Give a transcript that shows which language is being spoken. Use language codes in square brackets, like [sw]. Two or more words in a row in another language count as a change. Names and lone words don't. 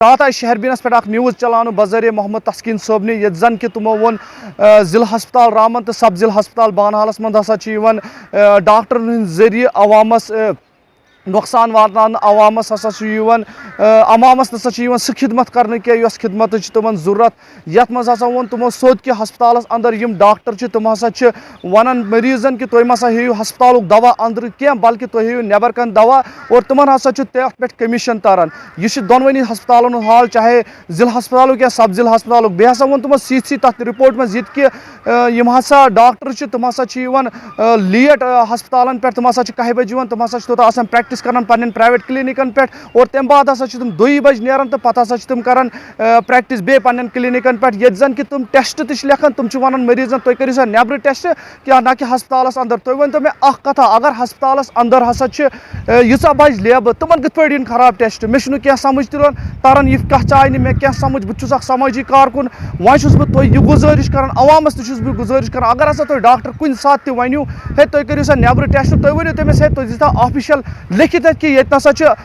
[ks] رات آئی شہربینس پہ نیوز چلان بذریعہ محمد تسکین صٲب نے یہ زن کہ تمو ون ضلع ہسپتال رامبن تو سب ضلع ہسپتال بانہالس من ہسا ڈاکٹرن ہند ذریعہ عوامس نقصان واتان عوامس ہسا عوامس نسا سہ خدمت کرنے کی یس خدمت تمن ضرورت یت مز ہسا وون تمو سود کہ ہسپتالس اندر یم ڈاکٹر تم ہسا ونان مریضن کہ تھی مسا ہیو ہسپتالک دوا اندر کی بلکہ تھی ہیو نیبر کن دوا اور تمن ہسا تت پہ کمیشن تران یہ دونونی ہسپتالن حال چاہے ضلع ہسپتالک یا سب ضلع ہسپتالک بیٚیہِ ہسا وون تمو سی تک رپورٹ مز یہ کہ یم ہسا ڈاکٹر تم ہسا لیٹ ہسپتالن پہ تم ہسا 1 بجے تم ہسا توتہ آسان پریکٹس کران پنن پرائیویٹ کلینکن پہ اور تمہ بعد ہسا تم 2 بجے نیران تو پتہ ہسا تم کران پریکٹس بیٚیہِ پنن کلینکن پہ یہ زن کہ تم ٹیسٹ تہ لکھان تم ونان مریضن تھی کرو سا نیبر ٹیسٹ کیا نہ کہ ہسپتالس اندر تھی ورنتو مے اخ کتھا اگر ہسپتالس اندر ہسا ییژاہ بج لیبہٕ تمن کتھ پٲٹھۍ خراب ٹیسٹ مے چھُنہٕ کینٛہہ سمجھ تران یہ کتھ آیہِ نہٕ مے کینٛہہ سمجھ بہٕ چھُس اکھ سمٲجی کارکُن وۄنۍ چھُس بہٕ تۄہہِ یہِ گُزٲرِش کران عوامس تہِ چھُس بہٕ گُزٲرِش کران اگر ہسا تُہۍ ڈاکٹر کُنہِ ساتہٕ تہِ ؤنِو ہے تُہۍ کٔرِو سا نیبرٕ ٹیسٹ تُہۍ ؤنِو تٔمِس ہے تُہۍ دِیٖتو آفِشل لیکھِتھ اَتہِ کہ ییٚتہِ نسا